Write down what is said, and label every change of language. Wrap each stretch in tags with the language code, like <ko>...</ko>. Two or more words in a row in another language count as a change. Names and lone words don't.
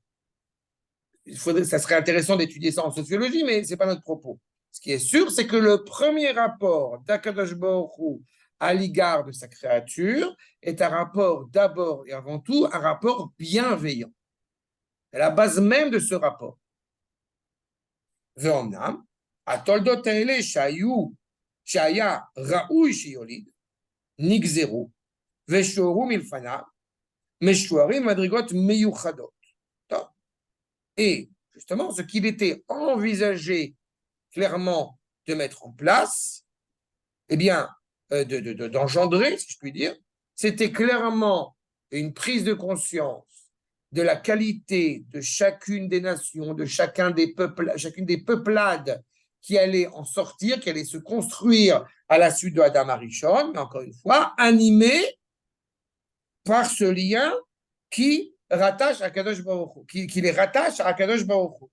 <fr>Ça serait intéressant d'étudier ça en sociologie, mais ce n'est pas notre propos. Ce qui est sûr, c'est que le premier rapport d'</fr> <he>הקדוש ברוך הוא</he> <fr>à l'égard de sa créature est un rapport d'abord et avant tout, un rapport bienveillant. C'est la base même de ce rapport.</fr> <he>ואומנם, התולדות האלה שהיה ראוי שיוליד, נגזרו, ושוערו מלפניו, משוערים מדרגות מיוחדות. טוב.</he> <fr>Et justement, ce qu'il était envisagé clairement de mettre en place, eh bien, d'engendrer, si je puis dire, c'était clairement une prise de conscience de la qualité de chacune des nations, de chacune des peuplades qui allaient en sortir, qui allaient se construire à la suite de</fr> <he>אדם הראשון,</he> <fr>mais encore une fois, animés par ce lien qui rattache à</fr> <he>קדוש ברוך הוא,</he> <fr>qui les rattache à</fr> <he>קדוש ברוך הוא.</he>